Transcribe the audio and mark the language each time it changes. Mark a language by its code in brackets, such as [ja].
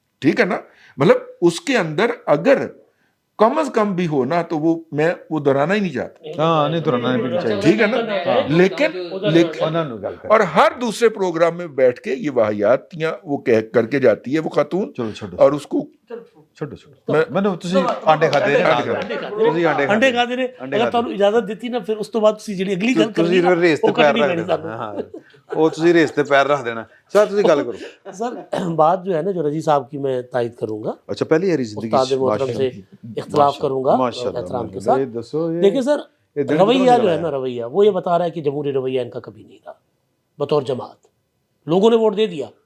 [hi] ठीक है ना, मतलब उसके अंदर अगर कम अज कम भी हो ना तो वो दोहराना ही नहीं चाहता, हाँ नहीं दोहराना नहीं चाहिए, ठीक है ना। लेकिन और हर दूसरे प्रोग्राम में बैठ के ये वाहियातियां वो कह करके जाती है वो खातून, चलो छोड़ो और उसको छोड़ो मैंने [pa] ਤੁਸੀਂ ਆਂਡੇ ਖਾਦੇ ਨੇ ਤੁਸੀਂ अंडे खाते ने, अगर ਤੁਹਾਨੂੰ इजाजत ਦਿੱਤੀ ਨਾ ਫਿਰ ਉਸ ਤੋਂ ਬਾਅਦ ਤੁਸੀਂ ਜਿਹੜੀ ਅਗਲੀ ਗੱਲ ਤੁਸੀਂ ਫਿਰ ਰੇਸ ਤੇ ਪੈਰ ਰੱਖ ਦੇਣਾ, ਹਾਂ ਉਹ ਤੁਸੀਂ ਰੇਸ ਤੇ ਪੈਰ ਰੱਖ ਦੇਣਾ। ਸਰ ਤੁਸੀਂ ਗੱਲ ਕਰੋ। [hi] सर बात जो है ना, जो रजी साहब की मैं तायद करूंगा, अच्छा पहले यारी जिंदगी उस्ताद मोहतरम से इख्तिलाफ करूंगा एहतराम के साथ। [pa] दसो [hi] देखिए सर, रवैया जो है ना, रवैया वो ये बता रहा है कि जमहूरी रवैया इनका कभी नहीं था बतौर जमात, लोगों ने वोट दे दिया।